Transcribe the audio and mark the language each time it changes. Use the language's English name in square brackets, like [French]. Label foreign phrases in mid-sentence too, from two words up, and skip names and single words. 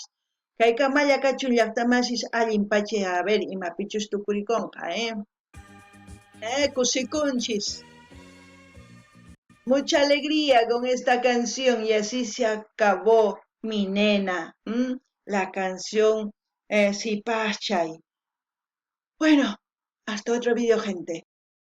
[Quechua] Kay kamalla kachun llaqtamasis allin pachay [Spanish] a ver [Quechua] imapichus tukurikunqa, Cusiconchis. [Spanish] Mucha alegría con esta canción y así se acabó mi nena. La canción Sipachay. Bueno, hasta otro video, gente.